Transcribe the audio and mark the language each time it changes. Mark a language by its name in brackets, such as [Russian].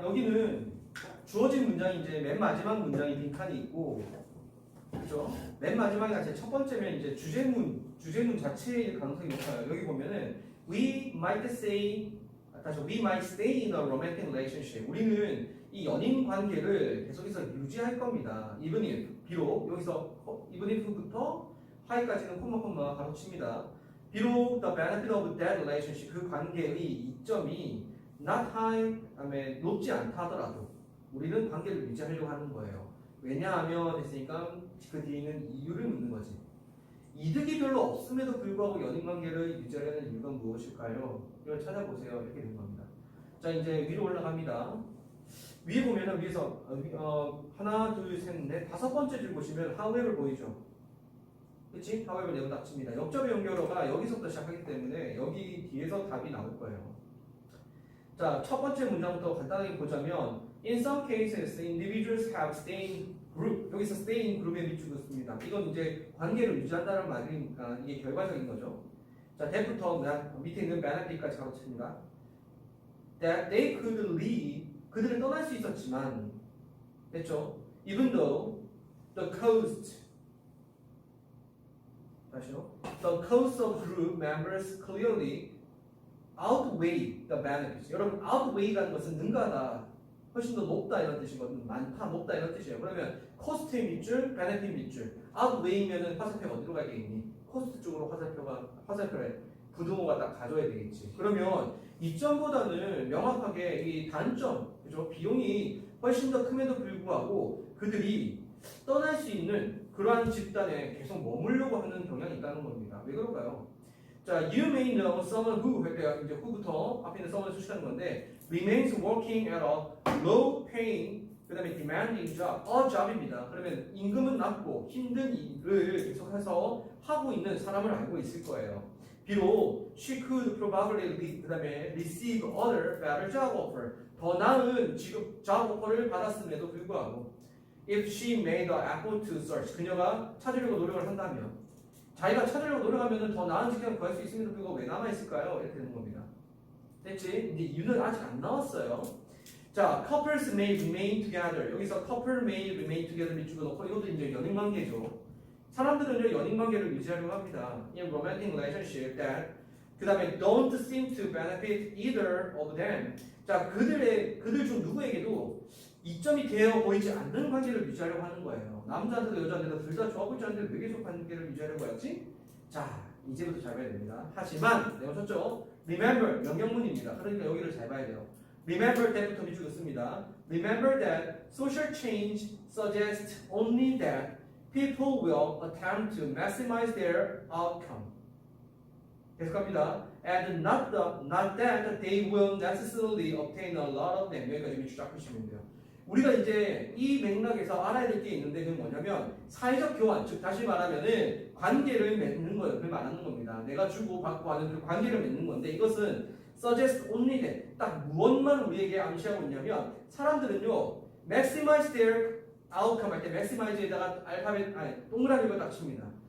[Korean] 여기는 주어진 문장이 이제 맨 마지막 문장이 빈칸이 있고, 그죠? 맨 마지막이 사실 첫 번째면 이제 주제문 자체일 가능성이 높아요. 여기 보면은 [English] we might stay in a romantic relationship. [Korean] 우리는 이 연인 관계를 계속해서 유지할 겁니다. [English] even if, [Korean] 비록 여기서 even if부터 하이까지는 콤마 가로칩니다. 비록 [English] the benefit of that relationship, [Korean] 그 관계의 이점이 not high, 그다음에 높지 않다 하더라도 우리는 관계를 유지하려고 하는 거예요. 왜냐하면 됐으니까 그 뒤에 있는 이유를 묻는 거지. 이득이 별로 없음에도 불구하고 연인 관계를 유지하려는 이유가 무엇일까요? 이걸 찾아보세요. 이렇게 된 겁니다. 자, 이제 위로 올라갑니다. 위에 보면은 위에서 하나, 둘, 셋, 넷, 다섯 번째 줄 보시면 however 보이죠? 그치? however 내용 닥칩니다. 역접의 연결어가 여기서부터 시작하기 때문에 여기 뒤에서 답이 나올 거예요. 자, 첫 번째 문장부터 간단하게 보자면 [English] in some cases, individuals have staying group. [Korean] 여기서 staying group에 비추고 있습니다. 이건 이제 관계를 유지한다는 말이니까 이게 결과적인 거죠. 자, that부터 밑에 있는 benefit까지 가로칩니다. [English] That they could leave. [Korean] 그들은 떠날 수 있었지만, 됐죠? [English] Even though the cost, [Korean] 다시요. [English] The cost of group members clearly outweigh the benefits. [Korean] 여러분, outweigh라는 것은 능가하다, 훨씬 더 높다 이런 뜻이거든요. 많다, 높다 이런 뜻이에요. 그러면 코스트의 밑줄, 베네핏 밑줄. outweigh면은 화살표가 어디로 가야 되겠니? 코스트 쪽으로 화살표에 부등호가 딱 가져야 되겠지. 그러면 이점보다는 명확하게 이 단점, 그죠? 비용이 훨씬 더 큼에도 불구하고 그들이 떠날 수 있는 그러한 집단에 계속 머물려고 하는 경향이 있다는 겁니다. 왜 그럴까요? [English] 자, you may know someone who, [Korean] 이제 who부터 앞에 있는 someone을 수식하는 건데 [English] remains working at a low paying, 그 다음에 demanding job, a job입니다. [Korean] 그러면 임금은 낮고 힘든 일을 계속해서 하고 있는 사람을 알고 있을 거예요. 비록 [English] she could probably [Korean] 그 다음에 [English] receive other better job offer, [Korean] 더 나은 지금 job offer를 받았음에도 불구하고 [English] if she made the effort to search, [Korean] 그녀가 찾으려고 노력을 한다면 자기가 찾으려고 노력하면 더 나은 직장을 구할 수 있음에도 불구하고 왜 남아있을까요? 이렇게 되는 겁니다. 됐지? 이제 이유는 아직 안 나왔어요. [English] 자, couples may remain together. [Korean] 여기서 couple may remain together 밑줄을 놓고 이것도 이제 연인 관계죠. 사람들은 연인 관계를 유지하려고 합니다. [English] In romantic relationship that [Korean] 그 다음에 [English] don't seem to benefit either of them. [Korean] 자, 그들 중 누구에게도 이점이 되어 보이지 않는 관계를 유지하려고 하는 거예요. 남자한테도 여자한테도 둘 다 좋아 보이지 않는데 왜 계속 관계를 유지하려고 하지? 자, 이제부터 잘 봐야 됩니다. 하지만 내가 쳤죠? Remember, 명령문입니다. 그러니까 여기를 잘 봐야 돼요. [English] Remember that [Korean] 부터 밑줄 긋습니다. [English] Remember that social change suggests only that people will attempt to maximize their outcome. [Korean] 계속합니다. [English] And not that they will necessarily obtain a lot of them. [Korean] 여기까지 밑줄 쫙 긋시면 돼요. 우리가 이제 이 맥락에서 알아야 될 게 있는데 그건 뭐냐면 사회적 교환, 즉 다시 말하면은 관계를 맺는 거예요. 그걸 말하는 겁니다. 내가 주고 받고 하는 그 관계를 맺는 건데 이것은 [English] suggest only that, [Korean] 딱 무엇만 우리에게 암시하고 있냐면 사람들은요 [English] maximize their outcome [Korean] 할 때 maximize에다가 동그라미를 딱 칩니다.